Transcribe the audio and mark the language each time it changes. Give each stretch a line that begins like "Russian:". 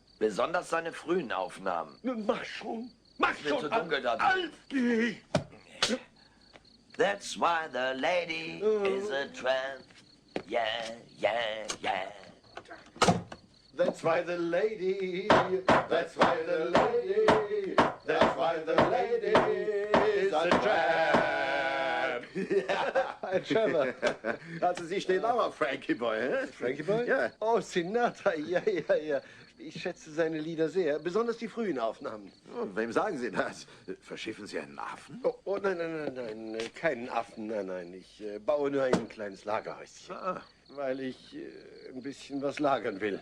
German: Besonders seine frühen Aufnahmen. Nun mach schon. Mach Es wird schon, zu dunkel da drin. Alf.
English: That's why the lady is a tramp. Yeah, yeah, yeah. That's why the lady, that's why the lady, that's why the lady is a tramp.
German: Hey, Trevor. Also, Sie stehen auch auf Frankie Boy, hä? Frankie Boy? Ja. Oh, Sinatra, ja. Ich schätze seine Lieder sehr, besonders die frühen Aufnahmen. Oh, wem sagen Sie das? Verschiffen Sie einen Affen? Oh, nein, keinen Affen, nein. Ich baue nur ein kleines Lagerhäuschen, weil ich ein bisschen was lagern will.